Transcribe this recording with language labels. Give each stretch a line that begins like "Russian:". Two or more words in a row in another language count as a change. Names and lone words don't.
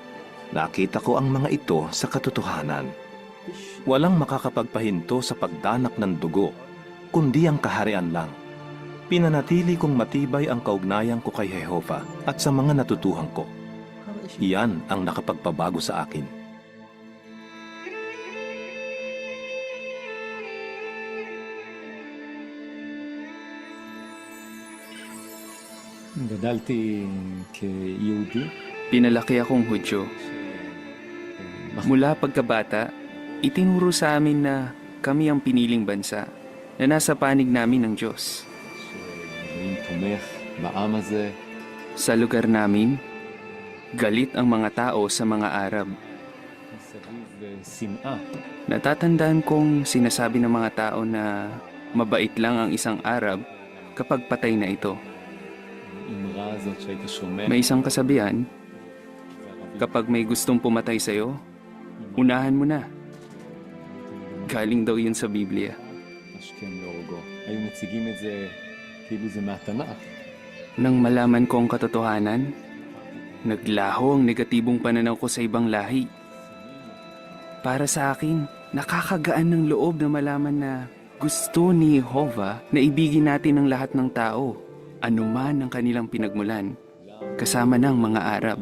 Filipino: Nakita ko ang mga ito sa katotohanan. Walang makakapagpahinto sa pagdanak ng dugo, kundi ang kaharian lang. Pinanatili kong matibay ang kaugnayan ko kay Jehovah at sa mga natutuhan ko. Iyan ang nakapagpabago sa akin.
Hebrew: גדלתי כיהודי.
Filipino: Pinalaki akong Hudyo. Mula pagkabata, itinuro sa amin na kami ang piniling bansa na nasa panig namin ng Diyos.
Hebrew: שאלוהים תומך בעם הזה.
Filipino: Sa lugar namin, galit ang mga tao sa mga Arab.
Hebrew: מסביב שנאה.
Filipino: Natatandaan kong sinasabi ng mga tao na mabait lang ang isang Arab kapag patay na ito.
Hebrew: האמרה הזאת שהיית שומע.
Filipino: May isang kasabihan, kapag may gustong pumatay sa'yo, unahan mo na. Galing daw yun sa Biblia.
Hebrew: השכם להורגו. היו מציגים את זה כאילו זה מהתנ"ך.
Filipino: Nang malaman ko ang katotohanan, naglaho ang negatibong pananaw ko sa ibang lahi. Para sa akin, nakakagaan ng loob na malaman na gusto ni Jehovah na ibigin natin ang lahat ng tao, anuman ang kanilang pinagmulan, kasama ng mga Arab.